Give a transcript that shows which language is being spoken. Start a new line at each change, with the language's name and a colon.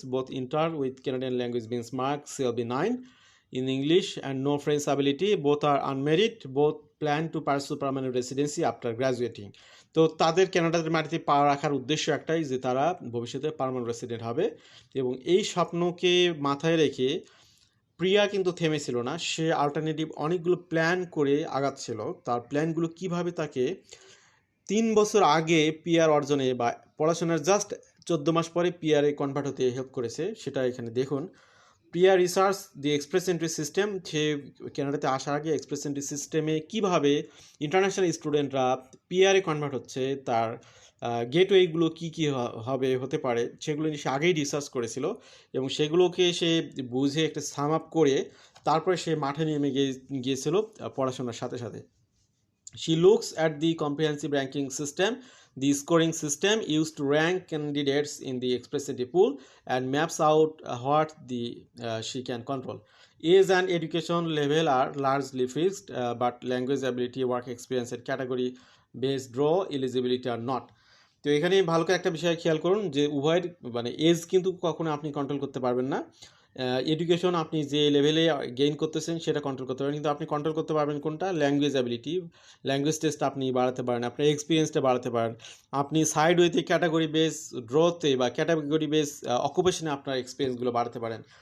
English: Both enter with Canadian language benchmark CLB 9 in English and no French ability. Both are unmarried. Both plan to pursue permanent residency after graduating.
Bangla: তো তাদের কানাডার মাটিতে পা রাখার উদ্দেশ্য একটাই, যে তারা ভবিষ্যতে পার্মানেন্ট রেসিডেন্ট হবে। এবং এই স্বপ্নকে মাথায় রেখে প্রিয়া কিন্তু থেমেছিল না, সে অল্টারনেটিভ অনেকগুলো প্ল্যান করে আগাচ্ছিল। তার প্ল্যানগুলো কিভাবে তাকে 3 বছর আগে পিআর অর্জনে বা পড়াশোনার জাস্ট 14 মাস পরে পিআরে কনভার্ট হতে হেল্প করেছে, সেটা এখানে দেখুন। প্রিয়া
English: Research the express entry system.
Bangla: সে কানাডাতে আসার আগে এক্সপ্রেস এন্ট্রি সিস্টেমে কীভাবে ইন্টারন্যাশনাল স্টুডেন্টরা পিআরে কনভার্ট হচ্ছে, তার গেটওয়েগুলো কী কী হতে পারে, সেগুলো নিয়ে সে আগেই রিসার্চ করেছিল। এবং সেগুলোকে সে বুঝে একটা সাম আপ করে তারপরে সে মাঠে নেমে গিয়েছিল পড়াশোনার সাথে সাথে।
English: She looks at the comprehensive ranking system, the scoring system used to rank candidates in the express entry pool, and maps out what she can control. Age and education level are largely fixed, but language ability, work experience, and category based draw eligibility are not.
Bangla: তো এখানে ভালো করে একটা বিষয় খেয়াল করুন যে উভয়ের মানে এজ কিন্তু কখনো আপনি কন্ট্রোল করতে পারবেন না। এডুকেশন আপনি যে লেভেলে গেইন করতেছেন সেটা কন্ট্রোল করতে পারেন, কিন্তু আপনি কন্ট্রোল করতে পারবেন কোনটা? Language ability. ল্যাঙ্গুয়েজ টেস্ট আপনি বাড়াতে পারেন, আপনার এক্সপিরিয়েন্সটা বাড়াতে পারেন। আপনি সাইড ওয়েতে ক্যাটাগরি বেস ড্রতে বা ক্যাটাগরি বেস অকুপেশনে আপনার এক্সপিরিয়েন্সগুলো বাড়াতে পারেন।